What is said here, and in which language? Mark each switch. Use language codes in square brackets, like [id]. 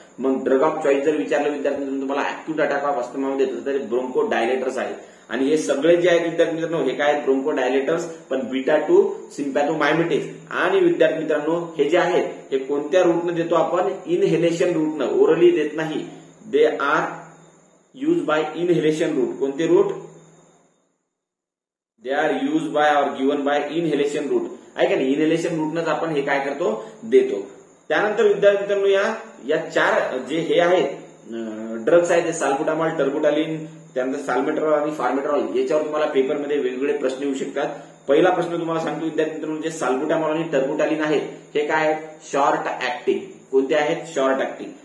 [mr] मग drug of choice जर विचारलं विद्यार्थी तुम्हाला अॅक्यूट अटॅक ऑफ अस्थमामध्ये तर ब्रोंको डायलेटर्स आहेत. आणि हे सगळे जे आहेत विद्यार्थी मित्रांनो हे काय आहेत? Bronco dilators. पण बीटा 2 सिम्पॅथोमायमेटिक्स. आणि विद्यार्थी मित्रांनो हे जे आहेत हे कोणत्या रूटनं देतो आपण? इनहेलेशन रूटनं. ओरली देत नाही. [en] They are use by inhalation route. [mr] कोणते route? [en] They are use by or given by inhalation route. [mr] आहे का नाही? इनहेलेशन रूटनंच आपण हे काय करतो? देतो. त्यानंतर विद्यार्थी मित्रांनो या 4 जे हे आहेत ड्रग्स आहेत, साल्बुटामॉल, टर्बुटालिन, त्यानंतर साल्मेटेरॉल आणि फॉर्मेटेरॉल, याच्यावर तुम्हाला पेपरमध्ये वेगवेगळे प्रश्न येऊ शकतात. पहिला प्रश्न तुम्हाला सांगतो विद्यार्थी मित्रांनो, जे साल्बुटामॉल आणि टर्बुटालिन आहे हे काय आहेत? Short acting. कोणते आहेत? Short acting.